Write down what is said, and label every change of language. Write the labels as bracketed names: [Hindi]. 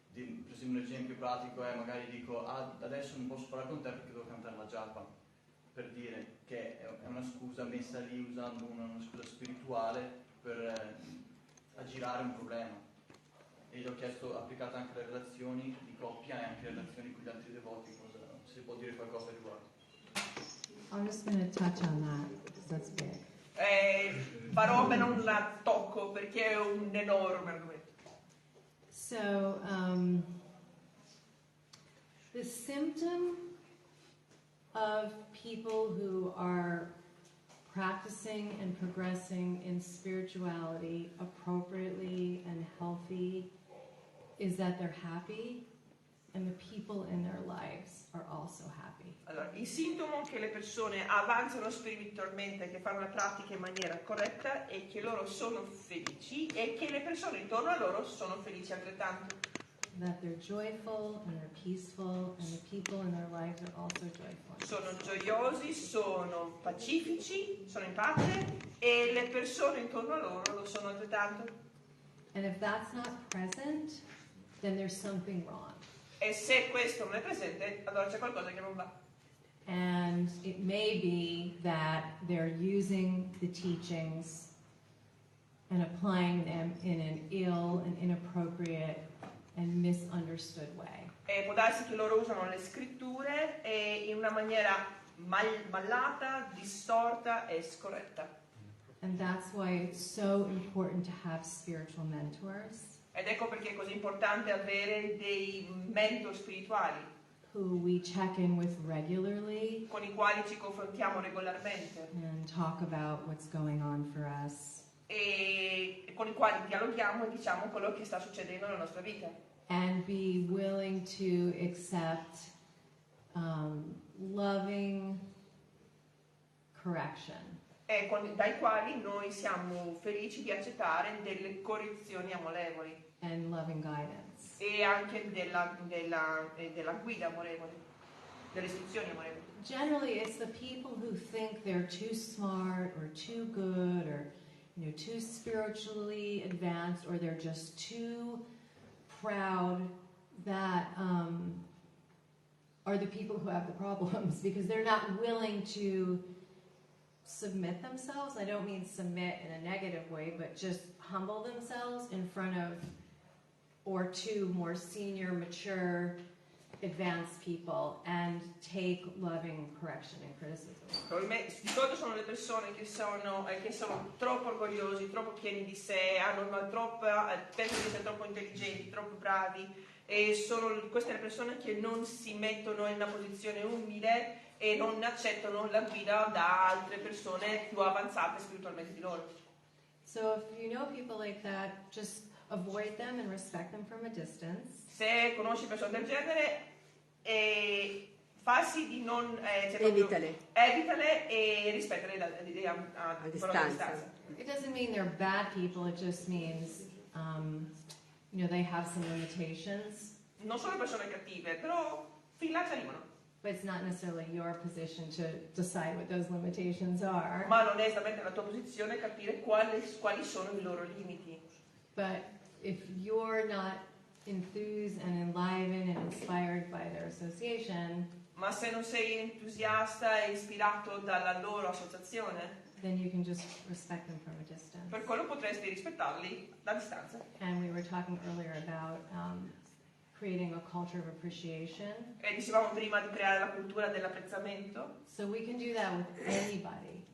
[Italian] Per esempio un esempio pratico è magari dico adesso non posso parlare con te perché devo cantare la japa, per dire che è una scusa messa lì usando una scusa spirituale per aggirare un problema. E gli ho chiesto, applicato anche alle relazioni di coppia e anche alle relazioni con gli altri devoti, se si può dire qualcosa a riguardo. [English] I'm just going to touch on that because that's big. [Italian] Farò bene un tocco perché è un enorme argomento. [English] So, the symptom of people who are practicing and progressing in spirituality appropriately and healthy is that they're happy and the people in their lives are also happy. [Italian] Allora, il sintomo che le persone avanzano spiritualmente, che fanno la pratica in maniera corretta, è che loro sono felici e che le persone intorno a loro sono felici altrettanto. [English] That they're joyful and they're peaceful and the people in their lives are also joyful. [Italian] Sono gioiosi, sono pacifici, sono in pace e le persone intorno a loro lo sono altrettanto. [English] And if that's not present, then there's something wrong. [Italian] E se questo non è presente, allora c'è qualcosa che non va. [English] And it may be that they're using the teachings and applying them in an ill and inappropriate and misunderstood way. [Italian] E può darsi che loro usano le scritture in una maniera mallata, distorta e scorretta. [English] And that's why it's so important to have spiritual mentors. [Italian] Ed ecco perché è così importante avere dei mentor spirituali [English] who we check in with regularly [Italian] con i quali ci confrontiamo regolarmente [English] and talk about what's going on for us. [Italian] E con i quali dialoghiamo e diciamo quello che sta succedendo nella nostra vita. [English] And be willing to accept loving correction. [Italian] E dai quali noi siamo felici di accettare delle correzioni amorevoli. [English] And loving guidance. [Italian] E anche della guida amorevole, delle istruzioni amorevoli. [English] Generally, it's the people who think they're too smart or too good or too spiritually advanced, or they're just too proud that are the people who have the problems because they're not willing to submit themselves. I don't mean submit in a negative way, but just humble themselves in front of or to more senior, mature advance people and take loving correction and criticism. [Italian] Di solito sono le persone che sono troppo orgogliosi, troppo pieni di sé, pensano di essere troppo intelligenti, troppo bravi, e sono queste le persone che non si mettono in una posizione umile e non accettano la guida da altre persone più avanzate spiritualmente di loro. [English] So if you know people like that, just avoid them and respect them from a distance. [Italian] Se conosci persone del genere, farsi di non Evitale e rispettale a distanza. [English] It doesn't mean they're bad people, it just means they have some limitations. [Italian] Non sono persone cattive, però fin là ci arrivano. [English] But it's not necessarily your position to decide what those limitations are. [Italian] Ma non è esattamente la tua posizione capire quali sono i loro limiti. [English] But if you're not enthused and enlivened and inspired by their association, [Italian] ma se non sei entusiasta e ispirato dalla loro associazione, [English] then you can just respect them from a distance. [Italian] Per quello potresti rispettarli da distanza. [English] And we were talking earlier about creating a culture of appreciation. [Italian] E dicevamo prima di creare la cultura dell'apprezzamento. [English] So we can do that with anybody.